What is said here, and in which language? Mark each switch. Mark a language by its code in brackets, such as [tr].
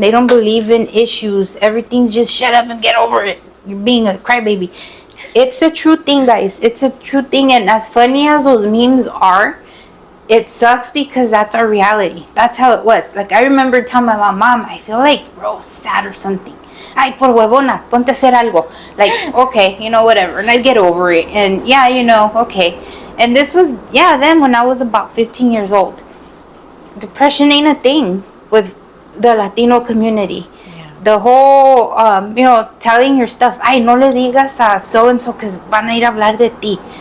[en] They don't believe in issues. Everything's just shut up and get over it. You're being a crybaby. It's a true thing, guys. It's a true thing. And as funny as those memes are, it sucks because that's our reality. That's how it was. Like, I remember telling my mom, I feel like real sad or something. [es] Ay, por huevona, ponte a hacer algo. [en] Like, okay, whatever. And I'd get over it. And yeah, okay. And this was, then when I was about 15 years old. Depression ain't a thing with the Latino community. Yeah. The whole, telling your stuff. [es] Ay, no le digas a so-and-so [en] because [es] van a ir a hablar de ti.